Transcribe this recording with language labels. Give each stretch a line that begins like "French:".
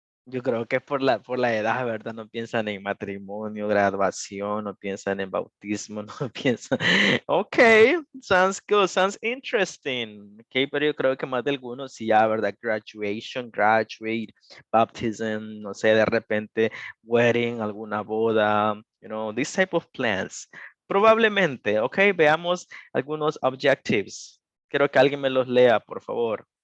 Spanish: Yo creo que es por la edad, ¿verdad? No piensan en matrimonio, graduación, no piensan en bautismo, no piensan.
English: Ok, sounds good, sounds interesting.
Spanish: Ok, pero yo creo que más de algunos sí ya, ¿verdad?
English: Graduation, graduate, baptism,
Spanish: no sé, de repente wedding, alguna boda,
English: this type of plans.
Spanish: Probablemente, ok, veamos algunos objectives. Quiero que alguien me los lea, por favor.